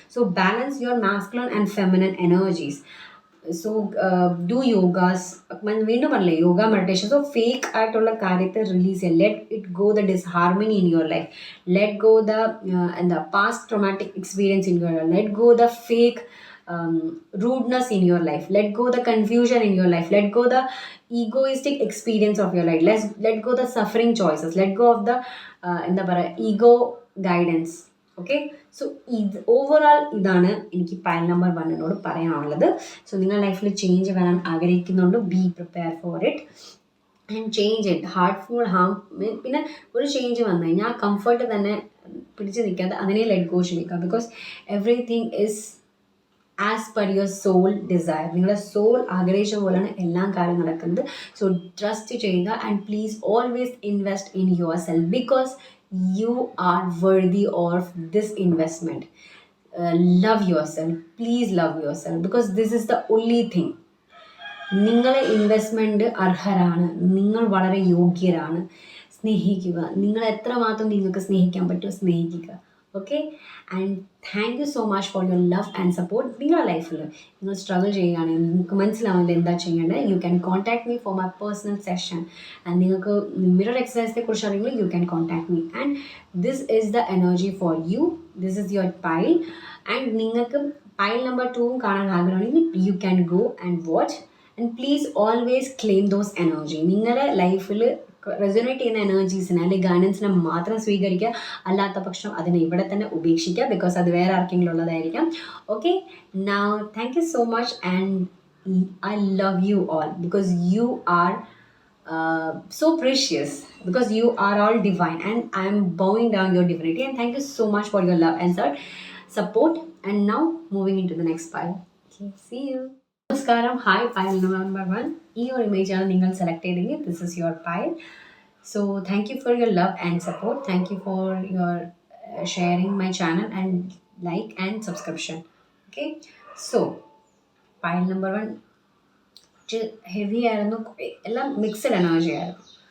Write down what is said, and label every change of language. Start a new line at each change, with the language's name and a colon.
English: So balance your masculine and feminine energies. So do yogas.
Malayalam: വീണ്ടും പറഞ്ഞില്ലേ, yoga, meditation. So fake ആയിട്ടുള്ള കാര്യത്തെ റിലീസ് ചെയ്യുക.
English: Let it go the disharmony in your life. Let go the past traumatic experience in your life. Let go the fake rudeness in your life. Let go the confusion in your life. Let go the egoistic experience of your life. Let go the suffering choices. Let go of the ego guidance.
Malayalam: Okay, so overall ഇതാണ് എനിക്ക് pile number 1 പറയാനുള്ളത്. So നിങ്ങളുടെ ലൈഫിൽ change വരാൻ ആഗ്രഹിക്കുന്നുണ്ട്,
English: Be prepare for it and change it.
Malayalam: Heartful പിന്നെ ഒരു change വന്നു കഴിഞ്ഞാൽ ആ കംഫർട്ട് തന്നെ പിടിച്ച് നിൽക്കാതെ അതിനെ ലെറ്റ് ഗോ ചെയ്യുക.
English: Because everything is as per your soul desire.
Malayalam: നിങ്ങളുടെ സോൾ ആഗ്രഹിച്ച പോലെയാണ് എല്ലാ കാര്യം നടക്കുന്നത്. സോ ട്രസ്റ്റ് ചെയ്യുക
English: And please always invest in yourself. Because you are worthy of this investment. Love yourself. Please love yourself, because this is the only thing.
Malayalam: നിങ്ങളെ investment അർഹരാണ്. നിങ്ങൾ വളരെ യോഗ്യരാണ്. സ്നേഹിക്കുക. നിങ്ങൾ എത്രമാത്രം നിങ്ങൾക്ക് സ്നേഹിക്കാൻ പറ്റുമോ സ്നേഹിക്കുക.
English: Okay and thank you so much for your love and support.
Malayalam: നിങ്ങളുടെ ലൈഫിൽ നിങ്ങൾ സ്ട്രഗിൾ ചെയ്യുകയാണെങ്കിൽ നിങ്ങൾക്ക് മനസ്സിലാവുന്നത് എന്താ ചെയ്യേണ്ടത്,
English: You can contact me for my personal session. And
Malayalam: നിങ്ങൾക്ക് മിറർ എക്സസൈസിനെ കുറിച്ച് അറിയുമ്പോൾ
English: You can contact me. And this is the energy for you, this is your pile.
Malayalam: And നിങ്ങൾക്ക് പൈൽ നമ്പർ 2 കാണാൻ ആഗ്രഹമാണെങ്കിൽ
English: You can go and watch. And please always claim those energy.
Malayalam: നിങ്ങളുടെ ലൈഫിൽ resonate ചെയ്യുന്ന എനർജീസിനെ അല്ലെങ്കിൽ ഗൈഡൻസിനെ മാത്രം സ്വീകരിക്കുക, അല്ലാത്ത പക്ഷം അതിനെ ഇവിടെ തന്നെ ഉപേക്ഷിക്കുക, ബിക്കോസ് അത് വേറെ ആർക്കെങ്കിലും ഉള്ളതായിരിക്കാം.
English: Okay, now thank you so much and I love you all because you are so precious, because you are all divine and I am bowing down your divinity. And thank you so much for your love and support. And now moving into the next pile. Okay, see you.
Malayalam: നമസ്കാരം, hi. Pile number 1, ഈ ഒരു ഇമേജാണ് നിങ്ങൾ select ചെയ്തെങ്കിൽ
English: This is your file. So thank you for your love and support. Thank you for your sharing my channel and like and subscription.
Malayalam: Okay, so pile number 1 heavy ആയിരുന്നു, എല്ലാം mixed energy ആയിരുന്നു.